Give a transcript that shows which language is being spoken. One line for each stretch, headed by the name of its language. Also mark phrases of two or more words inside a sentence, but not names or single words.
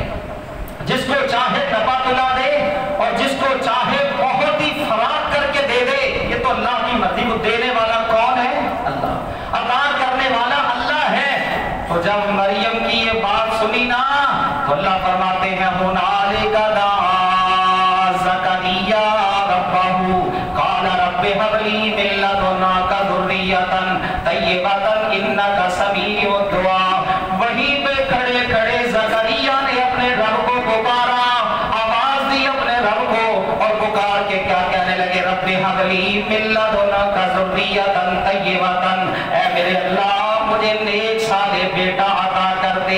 Urdu: جس کو چاہے نفع تلا دے اور جس کو چاہے بہت ہی فراخ کر کے دے دے، یہ تو اللہ کی مرضی. وہ دینے والا کون ہے؟ اللہ۔ عطا کرنے والا اللہ ہے. تو جب مریم کی یہ بات سنی نا تو اللہ فرماتے ہیں
Arabic: هنالك دعا زكريا ربه قال رب هب لي من لدنك ذرية طيبة إنك سميع الدعاء.
Urdu: وہیں پہ کھڑے کھڑے زکریا نے اپنے رب کو پکارا، آواز دی اپنے رب کو اور پکار کے کیا کہنے لگے,
Arabic: رب هب لي من لدنك ذرية طيبة,
Urdu: اے میرے اللہ مجھے نیک صالح بیٹا عطا کر دے.